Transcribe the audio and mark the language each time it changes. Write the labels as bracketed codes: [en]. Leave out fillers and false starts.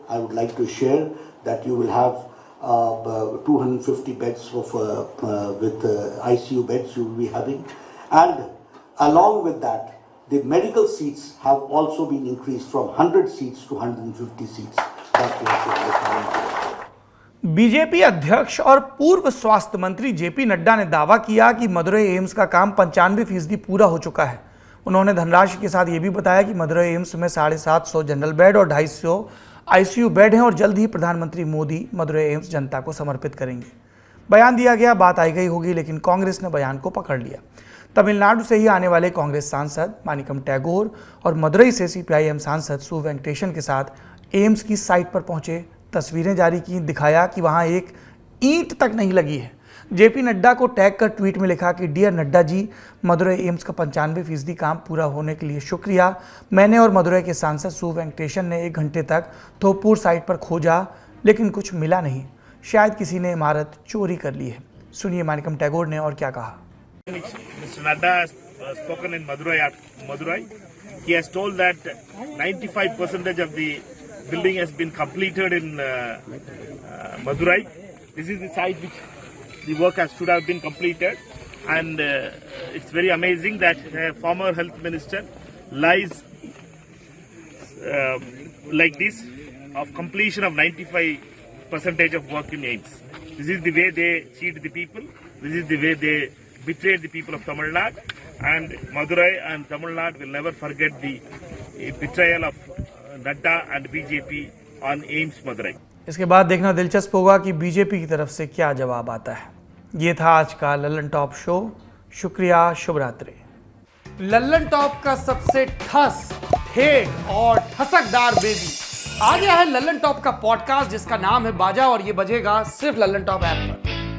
[en] I would like to share that you will have 250 beds of, with ICU beds you will be having. And along with that, the medical seats have also been increased from 100 seats to 150 seats. That we have to [hi] BJP अध्यक्ष और पूर्व स्वास्थ्य मंत्री JP Nadda ने दावा किया कि Madurai AIIMS का काम 95% पूरा हो चुका है। उन्होंने धनराशि के साथ ये भी बताया कि मदुरई एम्स में 750 जनरल बेड और 250 आईसीयू बेड हैं और जल्द ही प्रधानमंत्री मोदी मदुरई एम्स जनता को समर्पित करेंगे। बयान दिया गया, बात आई गई होगी, लेकिन कांग्रेस ने बयान को पकड़ लिया। तमिलनाडु से ही आने वाले कांग्रेस सांसद मानिकम टैगोर और मदुरई से सीपीआईएम सांसद सु वेंकटेशन के साथ एम्स की साइट पर पहुंचे, तस्वीरें जारी की, दिखाया कि वहां एक ईंट तक नहीं लगी है। जेपी नड्डा को टैग कर ट्वीट में लिखा कि डियर नड्डा जी, मदुरई एम्स का 95% काम पूरा होने के लिए शुक्रिया। मैंने और मदुरई के सांसद सु वेंकटेशन ने 1 घंटे तक थोपूर साइट पर खोजा, लेकिन कुछ मिला नहीं। शायद किसी ने इमारत चोरी कर ली है। सुनिए मानिकम टैगोर ने और क्या कहा। [en] Mr. Nadda has spoken in Madurai. He has told that 95% of the building has been completed in Madurai. This is the site which the work should have been completed, and it's very amazing that former health minister lies like this of completion of 95% of work in AIIMS. This is the way they cheat the people. This is the way they betrayed the people of Tamil Nadu, and Madurai and Tamil Nadu will never forget the betrayal of Nadda and BJP on AIIMS Madurai. [hi] इसके बाद देखना दिलचस्प होगा कि BJP की तरफ से क्या जवाब आता है। ये था आज का लल्लन टॉप शो। शुक्रिया, शुभ रात्रि। लल्लन टॉप का सबसे ठस, ठेठ और ठसकदार बेबी आ गया है लल्लन टॉप का पॉडकास्ट, जिसका नाम है बाजा, और ये बजेगा सिर्फ लल्लन टॉप ऐप पर।